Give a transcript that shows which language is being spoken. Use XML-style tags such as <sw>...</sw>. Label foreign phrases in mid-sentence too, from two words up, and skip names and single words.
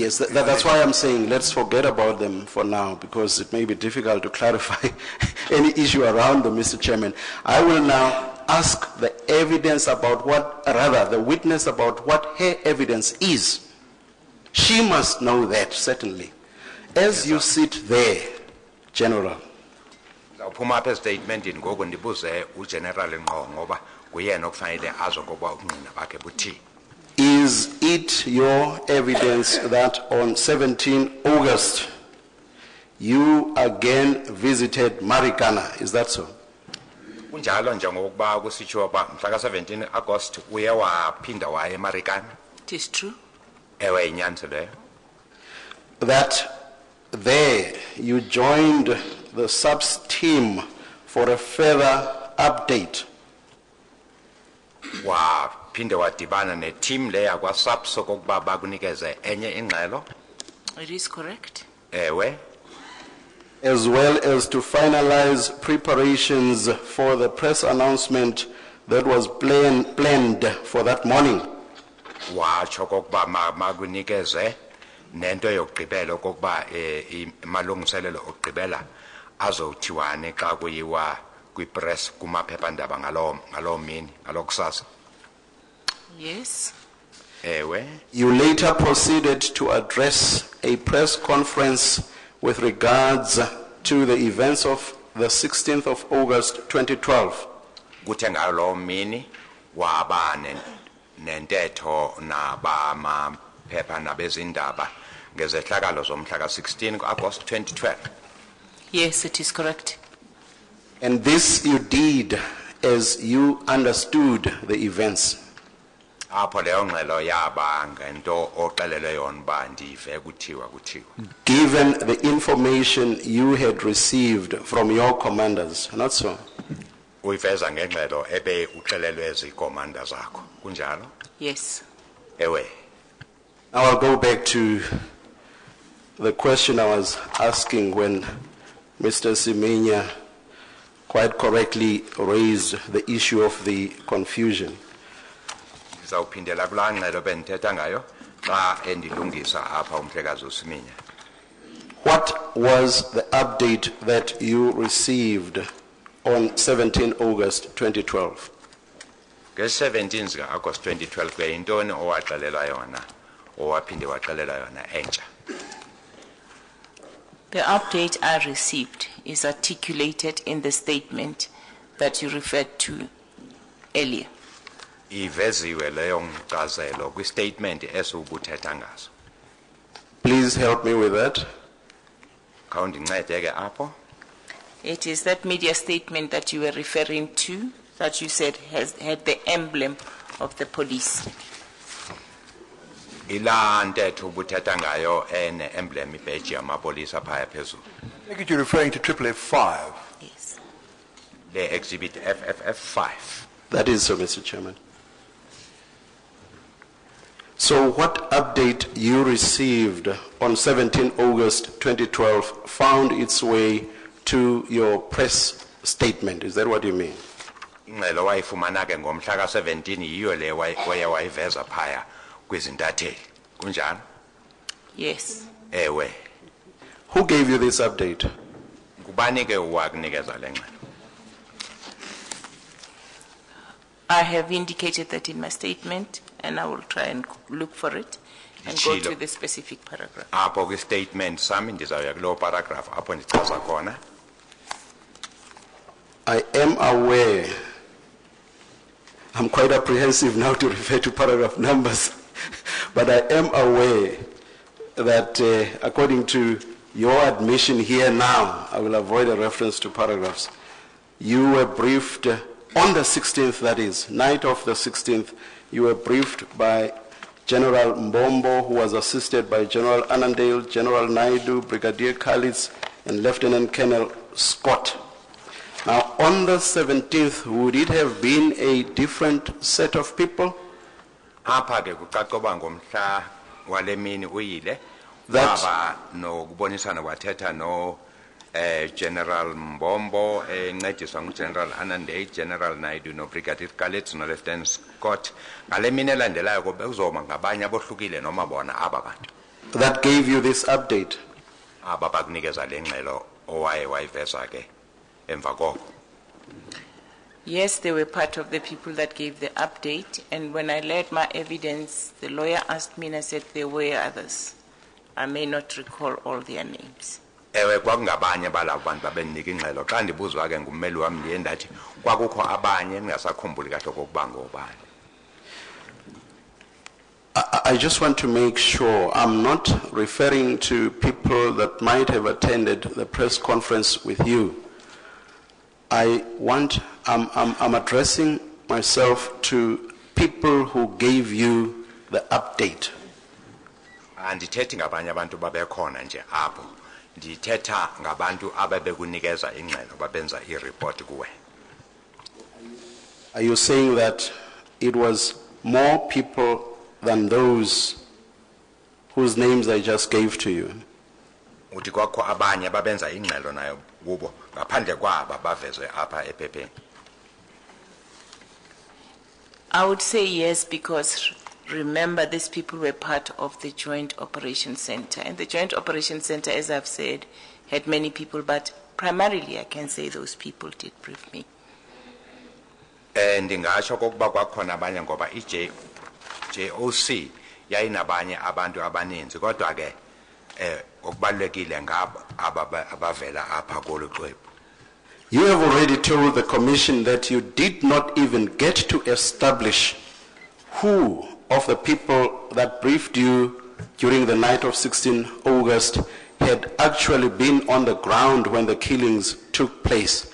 <en>Yes, that's why I'm saying let's forget about them for now because it may be difficult to clarify any issue around them, Mr. Chairman. I will now ask the evidence about the witness about what her evidence is. She must know that, certainly. As you sit there, General,</en> <xh>Zawuphuma apha estatementini ngoku ndibuze uGeneral ngqo ngoba kuyena okufanele azokuba ubungqina bakhe buthini.</xh> <en>is it your evidence that on 17 August you again visited Marikana? Is that so?</en> <xh>Kunjalo njengokuba kusitshiwo ba mhla ka-17 August uye waphinda waya eMarikana.</xh> <en>It is true.</en> <xh>Ewe inyaniso leyo.</xh> <en>That there you joined the subs team for a further update.</en> <xh>Waphinde wadibana ne-team leya kwa-SAPS okokuba bakunikeze enye ingxelo.</xh> <en>It is correct.</en> <xh>Ewe.</xh> <en>As well as to finalize preparations for the press announcement that was planned for that morning.</en> <xh>Watsho okokuba makunikeze nento yokugqibela okokuba amalungiselelo okugqibela azothiwane xa kuyiwa kwipress kumaphephandaba ngaloo mini ngalokusasa.</xh> <en>Yes.</en> <xh>Ewe.</xh> <en>You later proceeded to address a press conference with regards to the events of the 16th of August 2012.</en> <xh>Kuthe ngaloo mini waba nentetho nabamaphepha nabezindaba ngezehlakalo zomhla ka-16 August 2012.</xh> <en>Yes, it is correct. And this you did as you understood the events.</en> <xh>Apho leyo ngxelo yaba ngento oxelele yona uba ndive kuthiwa.</xh> <en>Given the information you had received from your commanders, not so?</en> <xh>Uyiveza ngengxelo ebe uxelelwe zikomanda zakho. Kunjalo?</xh> <en>Yes.</en> <xh>Ewe.</xh> <en>Now I'll go back to the question I was asking when Mr. Semenya quite correctly raised the issue of the confusion.</en> <xh>Ndizawuphindela kulaa ngxelo bendithetha ngayo xa endilungisa apha umhlekazi uSiminya.</xh> <en>What was the update that you received on 17 August 2012?</en> <xh>Nge-17 zika-August 2012 ke yintoni owaxelela yona owaphinde waxelela yona entsha?</xh> <en>The update I received is articulated in the statement that you referred to earlier.</en> <xh>Iveziwe leyo nkcazelo kwi-statement esubuthetha ngaso.</xh> <en>Please help me with that.</en> <xh>Khawundincede ke apho.</xh> <en>It is that media statement that you were referring to, that you said had the emblem of the police.</en> <xh>Ilaa ntetho ubuthetha ngayo ene-emblem ibheji yamapolisa phaya phezulu.</xh> <en>I think you're referring to FFF5. Yes. The exhibit FFF5. That is so, Mr. Chairman. So what update you received on 17 August 2012 found its way to your press statement? Is that what you mean?</en> <xh>Ingxelo wayifumana ke ngomhla ka-17 yiyo le waye wayiveza phaya kwizintatheli. Kunjalo?</xh> <en>Yes.</en> <xh>Ewe.</xh> <en>Who gave you this update?</en> <xh>Ngubani ke owakunikeza le ngxelo?</xh> <en>I have indicated that in my statement, and I will try and look for it and go to the specific paragraph.</en> <xh>Apho kwi-statement sami ndizawuya kuloo paragraph apho ndichaza khona.</xh> <en>I am aware, I'm quite apprehensive now to refer to paragraph numbers, but I am aware that according to your admission here now, I will avoid a reference to paragraphs, you were briefed on the 16th, that is, night of the 16th, you were briefed by General Mbombo, who was assisted by General Annandale, General Naidu, Brigadier Khalid, and Lieutenant Colonel Scott. Now, on the 17th, would it have been a different set of people?</en> <xh>Apha ke kucacoba ngomhla wale mini uyile</xh> <en>That-</en> <xh>baba no kubonisana wathetha no General Mbombo encediswa nguGeneral Anande, General Naidu no Brigadier Khalid no Lieutenant Scott ngale mini elandelayo kube uzoma ngabanye abohlukile noma bona aba bantu</xh> <en>That gave you this update.</en> <xh>aba bakunikeza lengxelo owaye wayiveza ke emva koko.</xh> <en>Yes, they were part of the people that gave the update, and when I led my evidence, the lawyer asked me and I said there were others. I may not recall all their names.</en> <xh>Ewe kwakungabanye balabo bantu babenika ingxelo xa ndibuzwa ke ngummeli wami ndiye ndathi kwakukho abanye endingasakhumbuli kahle okokuba ngobani.</xh> <en>I just want to make sure I'm not referring to people that might have attended the press conference with you. I'm addressing myself to people who gave you the update.</en> <xh>Andithethi ngabanye abantu babekhona nje apho. Ndithetha ngabantu ababekunikeza ingxelo babenza ireport kuwe.</xh> <en>Are you saying that it was more people than those whose names I just gave to you?</en> <xh>Uthi kwakho abanye babenza ingxelo nayo kubo ngaphandle kwaba bavezwe apha ephepheni.</xh> <en>I would say yes, because remember, these people were part of the Joint Operations Center. And the Joint Operations Center, as I've said, had many people, but primarily I can say those people did brief me.</en> <xh>Ndingasho kokuba kwakhona abanye ngoba JOC yayinabanye abantu abaninzi kodwa ke okubalekile ngaba abavela apha kolu xwebhu.</xh> <en>You have already told the commission that you did not even get to establish who of the people that briefed you during the night of 16 August had actually been on the ground when the killings took place.</en>